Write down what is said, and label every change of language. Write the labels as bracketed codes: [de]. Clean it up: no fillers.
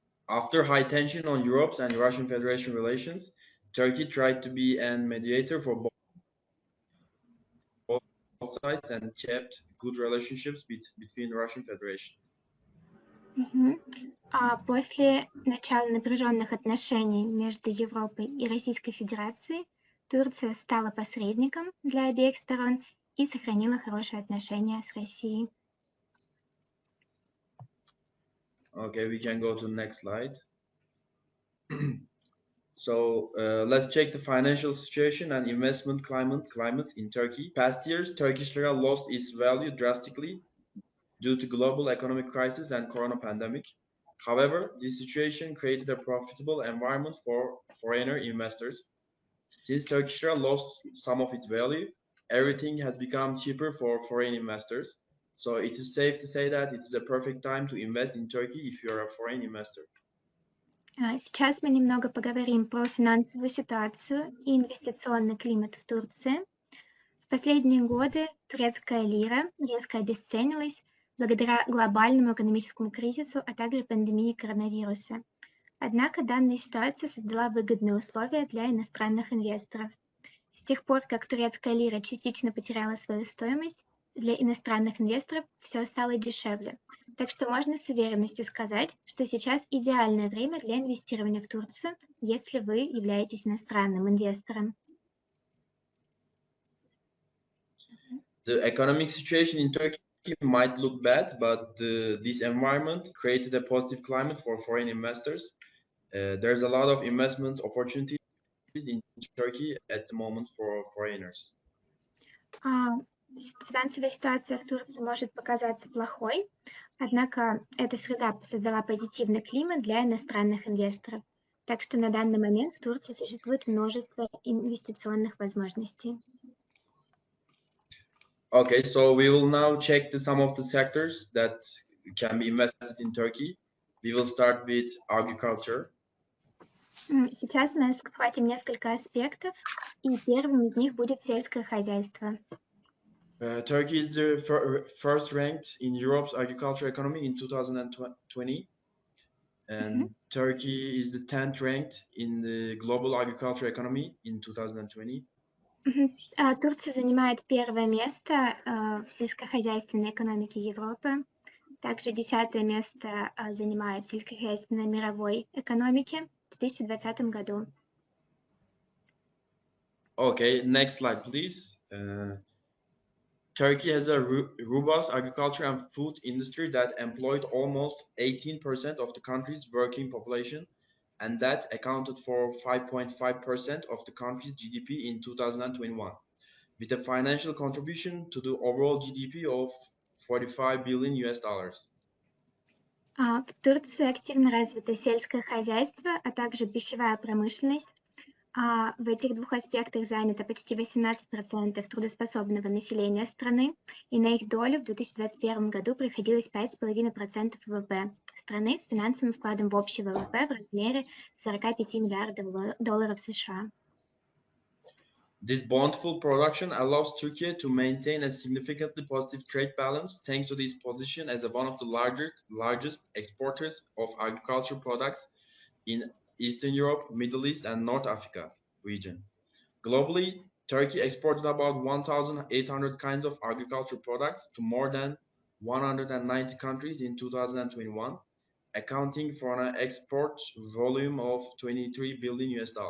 [en] After high tension on Europe's and Russian Federation relations, Turkey tried to be a mediator for both sides and kept good relationships between Russian Federation. [ru] После начала напряженных отношений между Европой и Российской Федерацией Турция стала посредником для обеих сторон и сохранила хорошие отношения с Россией. [en] Okay, we can go to the next slide. So let's check the financial situation and investment climate in Turkey. Past years, Turkish lira lost its value drastically due to global economic crisis and corona pandemic. However, this situation created a profitable environment for foreigner investors. Since Turkish lira lost some of its value, everything has become cheaper for foreign investors. So it is safe to say that it is a perfect time to invest in Turkey if you are a foreign investor. [ru] Сейчас мы немного поговорим про финансовую ситуацию и инвестиционный климат в Турции. В последние годы турецкая лира резко обесценилась благодаря глобальному экономическому кризису, а также пандемии коронавируса. Однако данная ситуация создала выгодные условия для иностранных инвесторов. С тех пор, как турецкая лира частично потеряла свою стоимость, для иностранных инвесторов все стало дешевле. Так что можно с уверенностью сказать, что сейчас идеальное время для инвестирования в Турцию, если вы являетесь иностранным инвестором. [en] The economic situation in Turkey might look bad, but this environment created a positive climate for foreign investors. There's a lot of investment opportunities in Turkey at the moment for foreigners. [ru] Финансовая ситуация в Турции может показаться плохой, однако эта среда создала позитивный климат для иностранных инвесторов. Так что на данный момент в Турции существует множество инвестиционных возможностей. [en] Okay, so we will now check some of the sectors that can be invested in Turkey. We will start with agriculture. [ru] Сейчас мы схватим несколько аспектов, и первым из них будет сельское хозяйство. [en] Turkey is the first ranked in Europe's agriculture economy in 2020, and Turkey is the 10th ranked in the global agriculture economy in 2020. [ru] Турция занимает первое место в сельскохозяйственной экономике Европы. Также 10-е место занимает сельскохозяйственной мировой экономике в 2020 году. [en] Okay, next slide, please. Turkey has a robust agriculture and food industry that employed almost 18% of the country's working population, and that accounted for 5.5% of the country's GDP in 2021, with a financial contribution to the overall GDP of $45 billion. [ru] В Турции активно развито сельское хозяйство, а также пищевая промышленность. В этих двух аспектах занято почти 18% трудоспособного населения страны, и на их долю в 2021 году приходилось 5,5% ВВП страны с финансовым вкладом в общий ВВП в размере 45 миллиардов долларов США. [en] This bountiful production allows Turkey to maintain a significantly positive trade balance thanks to its position as one of the largest exporters of agricultural products in Eastern Europe, Middle East, and North Africa region. Globally, Turkey exported about 1,800 kinds of agricultural products to more than 190 countries in 2021, accounting for an export volume of $23 billion.